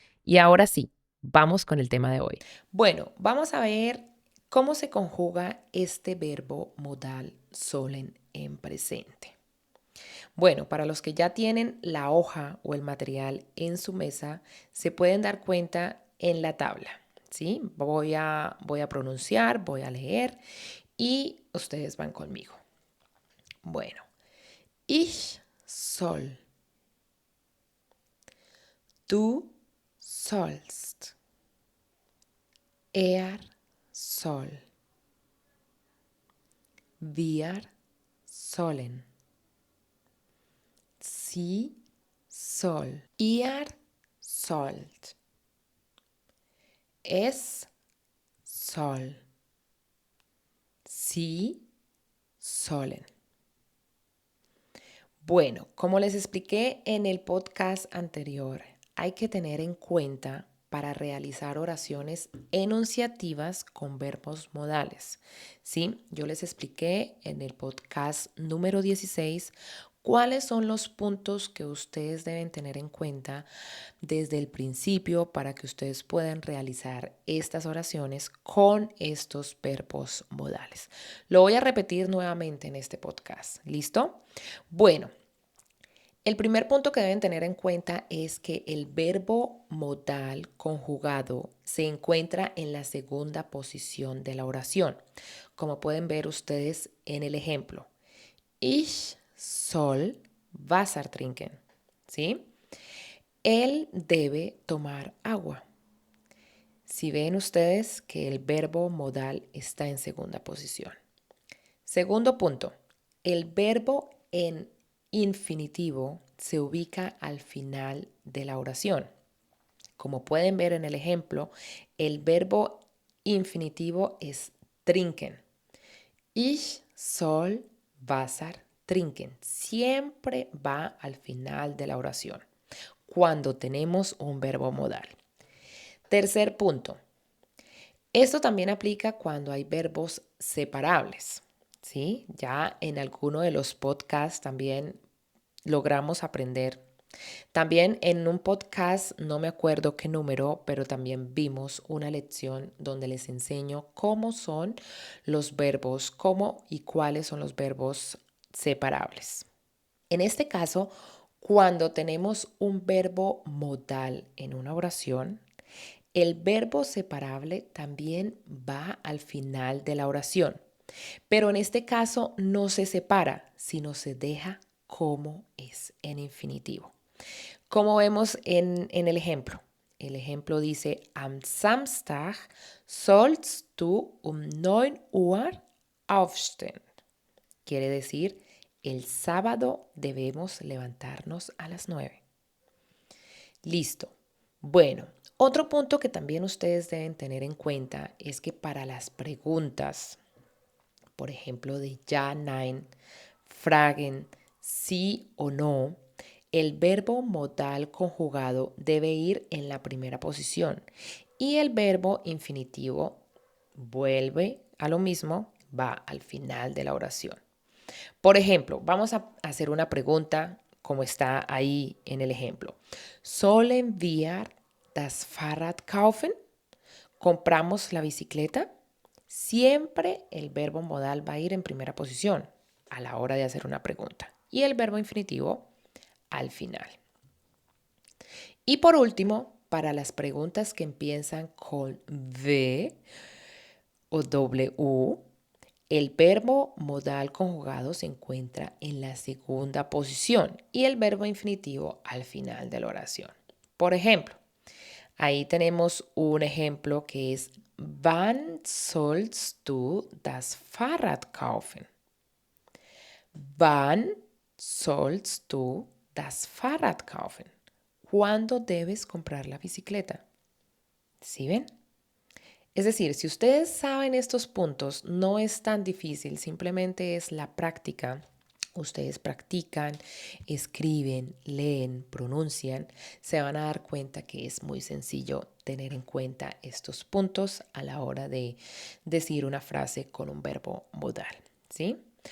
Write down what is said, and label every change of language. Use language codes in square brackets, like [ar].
[es] Y ahora sí, vamos con el tema de hoy. Bueno, vamos a ver cómo se conjuga este verbo modal sollen en presente. Bueno, para los que ya tienen la hoja o el material en su mesa, se pueden dar cuenta en la tabla, ¿sí? Voy a pronunciar, voy a leer y ustedes van conmigo. [de] Bueno, ich soll, du sollst, er soll, wir sollen, sie soll, ihr sollt, es soll, sie sollen. [es] Bueno, como les expliqué en el podcast anterior, hay que tener en cuenta para realizar oraciones enunciativas con verbos modales. ¿Sí? Yo les expliqué en el podcast número 16 cuáles son los puntos que ustedes deben tener en cuenta desde el principio para que ustedes puedan realizar estas oraciones con estos verbos modales. Lo voy a repetir nuevamente en este podcast. ¿Listo? Bueno, el primer punto que deben tener en cuenta es que el verbo modal conjugado se encuentra en la segunda posición de la oración, como pueden ver ustedes en el ejemplo. [de] Ich soll Wasser trinken, ¿sí? [es] Él debe tomar agua. Si ven ustedes que el verbo modal está en segunda posición. Segundo punto, el verbo en infinitivo se ubica al final de la oración. Como pueden ver en el ejemplo, el verbo infinitivo es trinken. [de] Ich soll Wasser trinken. [es] Siempre va al final de la oración cuando tenemos un verbo modal. Tercer punto. Esto también aplica cuando hay verbos separables, ¿sí? Ya en alguno de los podcasts también logramos aprender. También en un podcast, no me acuerdo qué número, pero también vimos una lección donde les enseño cómo son los verbos, cómo y cuáles son los verbos separables. En este caso, cuando tenemos un verbo modal en una oración, el verbo separable también va al final de la oración, pero en este caso no se separa, sino se deja como es en infinitivo. Como vemos en el ejemplo. El ejemplo dice, [de] am Samstag sollst du 9 Uhr aufstehen. [es] Quiere decir, el sábado debemos levantarnos a las 9. Listo. Bueno, otro punto que también ustedes deben tener en cuenta es que para las preguntas, por ejemplo, de ja, nein, fragen, sí o no, el verbo modal conjugado debe ir en la primera posición y el verbo infinitivo vuelve a lo mismo, va al final de la oración. Por ejemplo, vamos a hacer una pregunta como está ahí en el ejemplo. [de] Sollen wir das Fahrrad kaufen? [es] ¿Compramos la bicicleta? Siempre el verbo modal va a ir en primera posición a la hora de hacer una pregunta y el verbo infinitivo al final. Y por último, para las preguntas que empiezan con V o W, el verbo modal conjugado se encuentra en la segunda posición y el verbo infinitivo al final de la oración. Por ejemplo, ahí tenemos un ejemplo que es [de] Wann sollst du das Fahrrad kaufen? Wann sollst du das Fahrrad kaufen? [es] ¿Cuándo debes comprar la bicicleta? ¿Sí ven? Es decir, si ustedes saben estos puntos, no es tan difícil, simplemente es la práctica. Ustedes practican, escriben, leen, pronuncian, se van a dar cuenta que es muy sencillo tener en cuenta estos puntos a la hora de decir una frase con un verbo modal, ¿sí?